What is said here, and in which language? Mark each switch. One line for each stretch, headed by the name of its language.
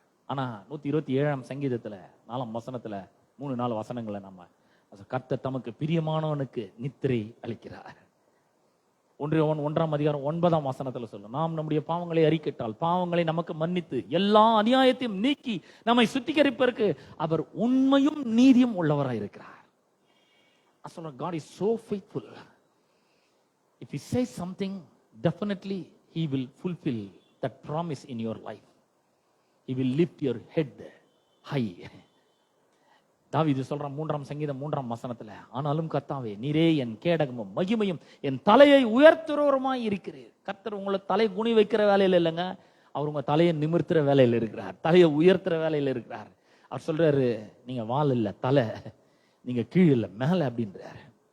Tamil: ஆனா 127ஆம் சங்கீதத்துல 4ஆம் வசனத்துல 3-4 வசனங்களை நம்ம கர்த்தர் தமக்கு பிரியமானவனுக்கு நித்திரை அளிக்கிறார். 1ஆம் அதிகாரம் 9ஆம் வசனத்துல சொல்லும், நாம் நம்முடைய பாவங்களை அறிக்கையிட்டால் பாவங்களை நமக்கு மன்னித்து எல்லா அநியாயத்தையும் நீக்கி நம்மை சுத்திகரிப்பதற்கு அவர் உண்மையும் நீதியும் உள்ளவராய் இருக்கிறார்.
English: God is so faithful. If he says something, definitely he will fulfill that promise in your life. He will lift your head high.
Tamil: தாவீது சொல்றான் 3ஆம் சங்கீதம் 3ஆம் வசனத்துல, ஆனாலும் கர்த்தாவே நீரே என் கேடகமும் மகிமையும் என் தலையை உயர்த்துறவருமாய் இருக்கிறீர். கர்த்தர் உங்களை தலை குனி வைக்கிற வேலையில இல்லைங்க, அவர் உங்க தலையை நிமிர்த்துற வேலையில இருக்கிறார், தலையை உயர்த்துற வேலையில இருக்கிறார். அவர் சொல்றாரு, நீங்க வால் இல்ல தலை, நீங்க கீழ் இல்ல மேல அப்படின்றாரு.